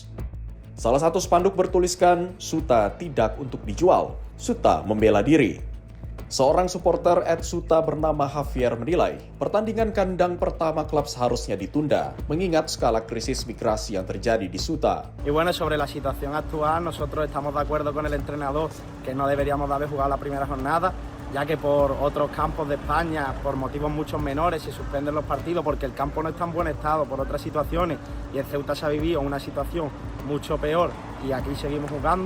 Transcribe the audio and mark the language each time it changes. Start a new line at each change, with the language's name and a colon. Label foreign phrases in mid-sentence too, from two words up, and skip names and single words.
Indonesian: Salah satu spanduk bertuliskan, "Suta tidak untuk dijual, Suta membela diri." Seorang supporter Suta bernama Javier menilai, pertandingan kandang pertama klub seharusnya ditunda, mengingat skala krisis migrasi yang terjadi di Suta.
Spanish: Y bueno, sobre la situación actual, nosotros estamos de acuerdo con el entrenador que no deberíamos de haber jugado la primera jornada, ya que por otros campos de España, por motivos mucho menores, se suspenden los partidos porque el campo no está en buen estado por otras situaciones y en Ceuta se ha vivido una situación mucho peor y aquí seguimos jugando.